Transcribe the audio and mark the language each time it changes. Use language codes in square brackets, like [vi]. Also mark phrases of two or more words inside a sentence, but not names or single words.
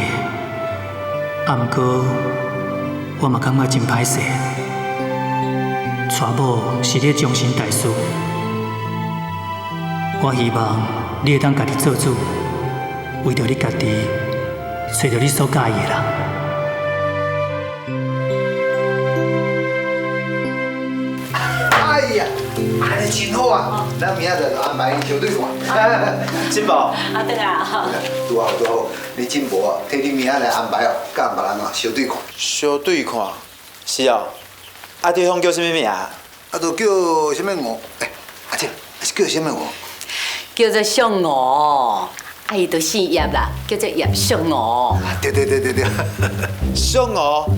[nan] 啊，毋过我嘛感觉真歹势，娶某是你终身大事，我希望你会当家己做主，为着你家己，找到你所介意的人。哎呀，安尼真好啊！咱明仔载就安排伊小队看。金宝，啊对啊。拄好拄好，你进步啊，替你明仔来安排哦，甲别人啊小队看。小对看，是哦。啊，对方叫什么名啊？啊，都叫什么鹅？哎，阿姐，是叫什么鹅？叫做上鹅，啊伊就姓叶啦，叫做叶上鹅。对对对对对。